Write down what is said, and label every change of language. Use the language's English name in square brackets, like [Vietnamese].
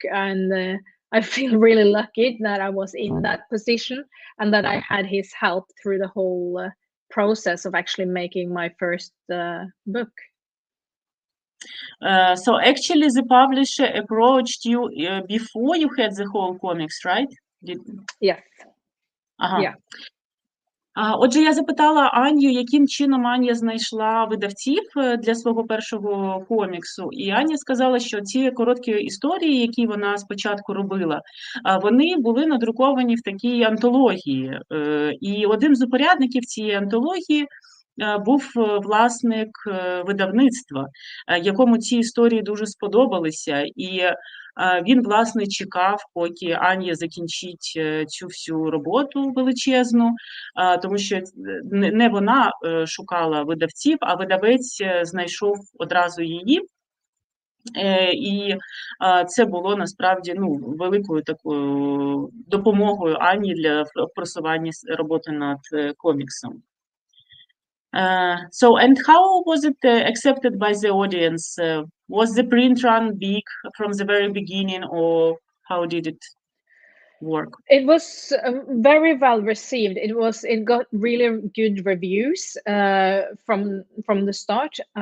[English] And I feel really lucky that I was in that position and that I had his help through the whole process of actually making my first book. So actually the publisher approached you before you had the whole comics, right? Yes. Yeah. [Ukrainian] Отже, я запитала Аню, яким чином Аня знайшла видавців для свого першого коміксу. І Аня сказала, що ці короткі історії, які вона спочатку робила, вони були надруковані в такій антології. І один з упорядників цієї антології був власник видавництва, якому ці історії дуже сподобалися. І він, власне, чекав, поки Аня закінчить цю всю роботу величезну, тому що не вона шукала видавців, а видавець знайшов одразу її. І це було насправді великою такою допомогою Ані для просування роботи над коміксом. [English] So, and how was it accepted by the audience? Was the print run big from the very beginning, or how did it work? It was very well received. It got really good reviews from the start.